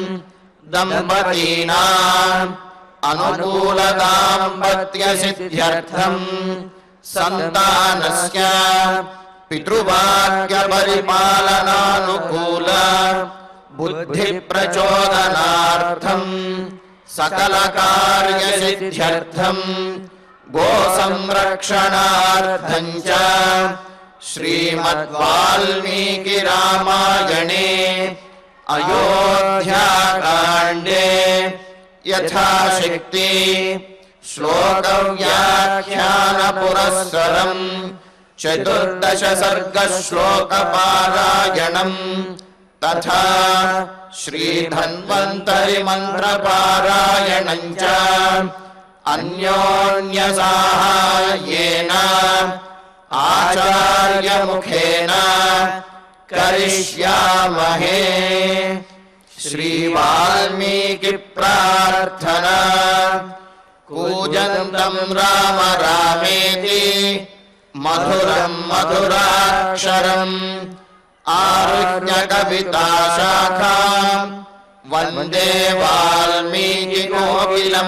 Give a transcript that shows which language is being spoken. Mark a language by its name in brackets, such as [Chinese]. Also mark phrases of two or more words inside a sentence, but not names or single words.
[Sanskrit] దంపతీనాం అనుకూల దాంపత్య సిద్ధ్యర్థం సంతానస్య పితృవాక్య పరిపాలనానుకూల బుద్ధి ప్రచోదనార్థం సకల కార్య సిద్ధ్యర్థం గో సంరక్షణార్థం చ శ్రీమద్ వాల్మీకి రామాయణే అయోధ్యాకాండే యథాశక్తి శ్లోక వ్యాఖ్యాన పురస్సరం 14 सर्ग श्लोक पारायणं तथा श्री धन्वन्तरि मंत्र पारायणं च అన్యోన్యసాహాయేన ఆచార్యముఖేన కరిష్యామహే. శ్రీవాల్మీకి ప్రార్థనా. కూజంతం రామ రామేతి మధురం మధురాక్షరం ఆరుహ్య కవితా శాఖాం వందే వాల్మీకి కోకిలం.